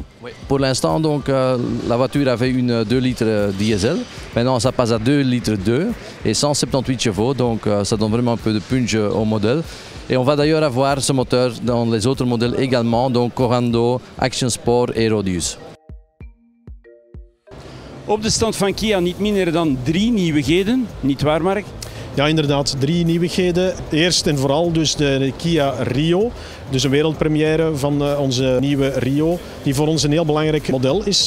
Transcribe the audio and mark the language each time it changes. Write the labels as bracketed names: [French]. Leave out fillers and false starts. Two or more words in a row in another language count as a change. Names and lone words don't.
[French] Oui. Pour l'instant, donc, la voiture avait une 2 litres diesel. Maintenant, ça passe à 2 litres 2 et 178 chevaux. Donc, ça donne vraiment un peu de punch au modèle. Et on va d'ailleurs avoir ce moteur dans les autres modèles également, donc Corando, Action Sport et Rodius. [Dutch] Op de stand van Kia niet minder dan 3 nieuwigheden, niet waar Mark? Ja, inderdaad, 3 nieuwigheden. Eerst en vooral dus de Kia Rio. Dus een wereldpremière van onze nieuwe Rio, die voor ons een heel belangrijk model is.